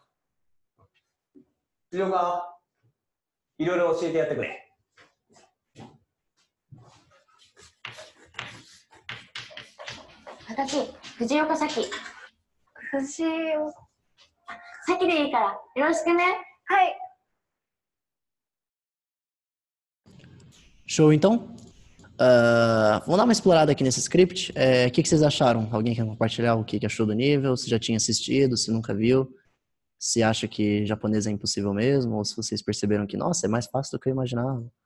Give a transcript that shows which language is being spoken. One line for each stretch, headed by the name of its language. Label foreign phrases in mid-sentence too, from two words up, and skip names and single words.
Japanese: 辻岡、いろいろ教えてやってくれ。私、藤岡咲。藤岡。咲でいいから、よろしくね。はい。
Portuguese: Show, então? Vamos dar uma explorada aqui nesse script. O que vocês acharam? Alguém quer compartilhar o que achou do nível? Se já tinha assistido, se nunca viu? Se acha que japonês é impossível mesmo? Ou se vocês perceberam que, nossa, é mais fácil do que eu imaginava?